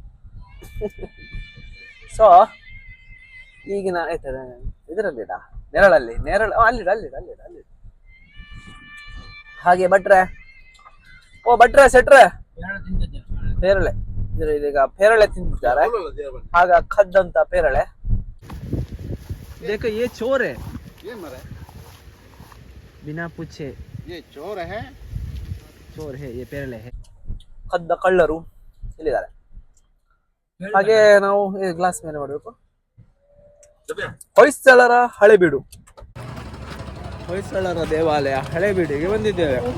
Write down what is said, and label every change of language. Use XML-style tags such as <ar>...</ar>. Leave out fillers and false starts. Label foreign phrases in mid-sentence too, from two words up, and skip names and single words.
<kn>ಸೊ ಈಗಿನ ಇದರಲ್ಲಿ ನೆರಳಲ್ಲಿ ಅಲ್ಲಿ ಹಾಗೆ ಭಟ್ರೆ ಸೆಟ್ರೆ ಪೇರಳೆ. ಈಗ ಪೇರಳೆ ತಿಂತಿದ್ದಾರೆ. ಆಗ ಕದ್ದಂತ ಪೇರಳೆ.</kn> <hi>देखो ये चोर है, ये मरा बिना पूछे ये चोर है ये ಪೇರಳೆ है.</hi> <kn>ಕದ್ದ ಕಳ್ಳರು ಇಲ್ಲಿದ್ದಾರೆ. ಹಾಗೆ ನಾವು ಈ ಗ್ಲಾಸ್ ಮೇಲೆ ಮಾಡಬೇಕು. ಹೊಯ್ಸಳರ ಹಳೇಬೀಡು, ಹೊಯ್ಸಳರ ದೇವಾಲಯ ಹಳೇಬೀಡಿಗೆ ಬಂದಿದ್ದೇವೆ.</kn>